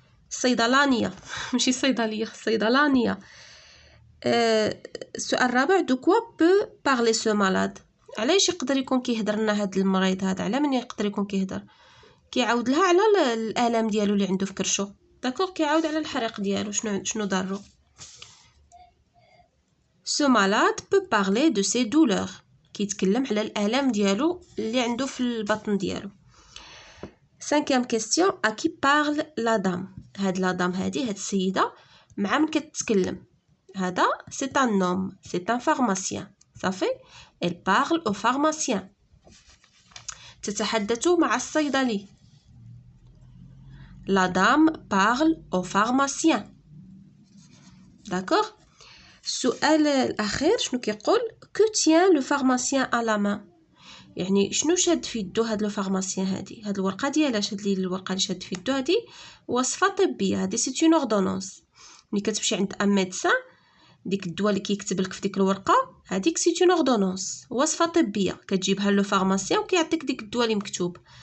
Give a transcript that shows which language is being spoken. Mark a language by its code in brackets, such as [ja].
[ar] صيدلانية ماشي صيدلية صيدلانية. السؤال الرابع [fr] de quoi peut parler ce malade. [ar] علاش يقدر يكون كيهضر لنا هاد المريض هذا على من يقدر يكون كيهضر كيعاود لها على الآلام ديالو اللي عنده في كرشو. داكوغ كيعاود على الحريق ديالو شنو ضرو. [fr] ce malade peut parler de ses douleurs. [ar] كيتكلم على الآلام ديالو اللي عنده في البطن ديالو. [fr] cinquième question à qui parle la dame. [ar] هاد لا دام هادي هاد السيدة مع من كتكلم. هذا [fr] c'est un homme c'est un pharmacien [ar] صافي [fr] elle parle au pharmacien. [ar] تتحدث مع الصيدلي. [fr] la dame parle au pharmacien. d'accord. [ar] السؤال الأخير شنو كيقول [fr] que tient le pharmacien à la main. [ar] يعني شنو شاد في يدو هاد لو فارماسيان هادي هاد الورقه ديالها شاد لي الورقه اللي شاد في يدو هادي وصفه طبيه هادي [fr] سي اون اوردونونس. [ar] ملي كتمشي عند [fr] ان ميدسان [ar] ديك الدواء اللي كيكتب لك في ديك الورقه هاديك [fr] سي اون اوردونونس [ar] وصفه طبيه كتجيبها [fr] لو فارماسيان [ar] وكيعطيك ديك الدواء اللي مكتوب.